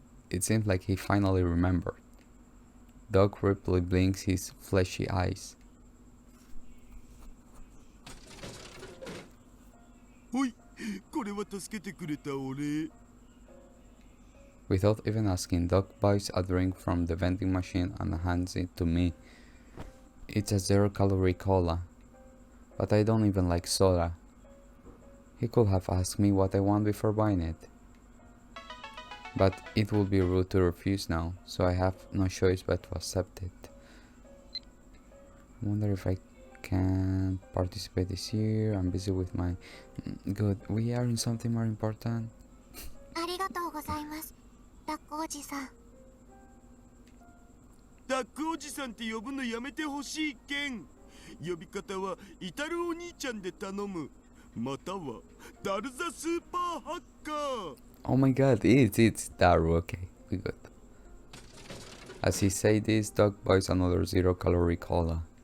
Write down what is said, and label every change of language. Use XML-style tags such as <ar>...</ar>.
<en>It seems like he finally remembered. Doc Ripley blinks his fleshy eyes.</en> <ja>ほい、これは助けてくれたお礼。</ja> <en>Without even asking, Doc buys a drink from the vending machine and hands it to me. It's a 0-calorie cola, but I don't even like soda. He could have asked me what I want before buying it. But it would be rude to refuse now, so I have no choice but to accept it. I wonder if I can participate this year. I'm busy with my... Good, we are in something more important.</en> <ja>ありがとうございます、ダックおじさん。ダックおじさんって呼ぶのやめてほしいけん。呼び方はイタルお兄ちゃんで頼む。またはダルザスーパーハッカー。</ja> <en>Oh my god, it's Daru, okay, we good. As he say this, Doc buys another 0-calorie cola.</en>